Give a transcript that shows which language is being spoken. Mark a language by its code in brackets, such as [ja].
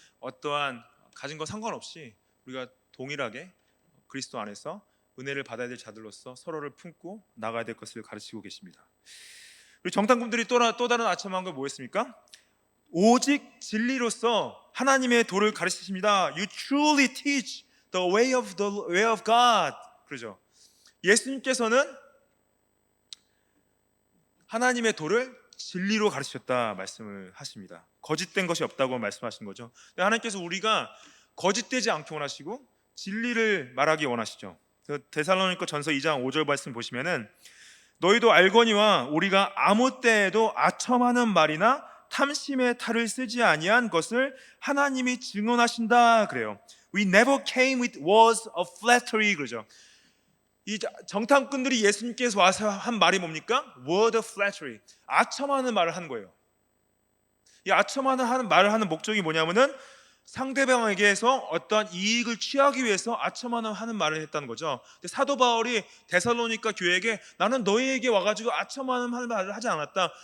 [ko] 어떠한 가진 거 상관없이 우리가 동일하게 그리스도 안에서 은혜를 받아야 될 자들로서 서로를 품고 나가야 될 것을 가르치고 계십니다. 우리 정탐꾼들이 또 다른 아첨한 건 뭐였습니까? 오직 진리로서 하나님의 도를 가르치십니다. [en] You truly teach the way of God. [ko] 그러죠. 예수님께서는 하나님의 도를 진리로 가르치셨다 말씀을 하십니다. 거짓된 것이 없다고 말씀하신 거죠. 하나님께서 우리가 거짓되지 않게 원하시고 진리를 말하기 원하시죠. 데살로니가 전서 2장 5절 말씀 보시면은 너희도 알거니와 우리가 아무 때에도 아첨하는 말이나 탐심의 탈을 쓰지 아니한 것을 하나님이 증언하신다 그래요. [en] We never came with words of flattery [ko] 그러죠. 이 정탐꾼들이 예수님께서 와서 한 말이 뭡니까? [en] Word of flattery. [ko] 아첨하는 말을 한 거예요. 이 아첨하는 말을 하는 목적이 뭐냐면은 상대방에게서 어떠한 이익을 취하기 위해서 아첨하는 말을 했다는 거죠. 근데 사도 바울이 데살로니가 교회에게 나는 너희에게 와가지고 아첨하는 말을 하지 않았다.